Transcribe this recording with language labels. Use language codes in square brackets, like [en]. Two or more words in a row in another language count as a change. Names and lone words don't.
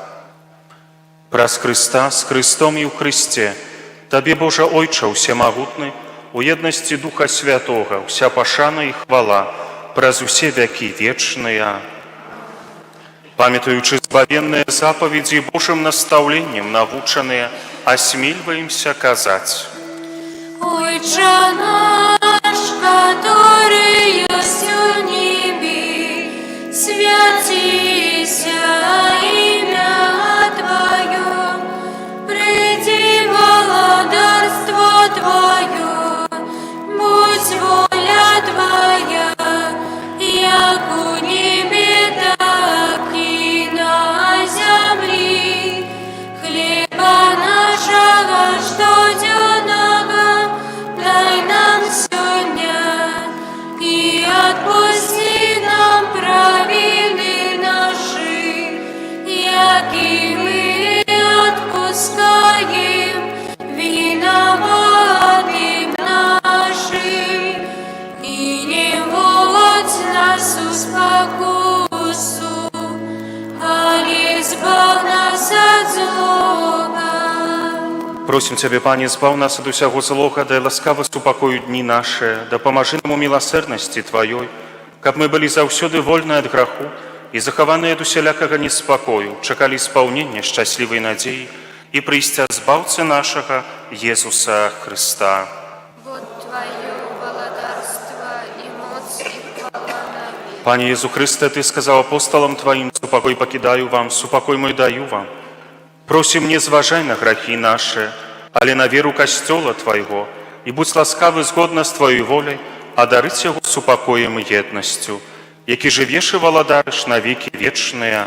[be] Праз Хрыста, з Хрыстом і ў Хрысце, Табе, Божа Ойча ўсемагутны, у еднасці Духа Святога, уся пашана і хвала праз усе вякі вечныя. Памятаючы збавенныя запаведзі Божым настаўленнем навучаныя, асмельваемся казаць: [ru] Отче наш, который есть в небе, святися имя Твое, приди владарство Твое, будь воля Твоя, як у небе, так и на земле. Хлеба нашего штоденного дай нам сегодня, и отпусти нам провины наши, яки мы отпускаем виноватым нашим, и не вводь нас в спокусу, али избавь нас от злого. [be] Просім Цябе, Пане, збаў нас ад усяго злога, дай ласкава супакою дні нашы, дапамажы нам у міласэрнасці Тваёй, каб мы былі заўсёды вольныя ад граху і захаваныя ад усялякага неспакою, чакалі спаўнення шчаслівай надзеі і прыйсця збаўцы нашага Езуса Хрыста. [ru] Вот Твое владарство и моц и хвала навек. [be] Пане Езу Хрысте, Ты сказаў апосталам Тваім: «Супакой пакідаю вам, супакой мой даю вам». Просім, не зважай на грахі нашы, але на веру касцёла Твайго, і будь ласкавы згодна з Тваёй воляй адарыць яго супакоем і еднасцю, які жывеш і валадарыш на векі вечныя.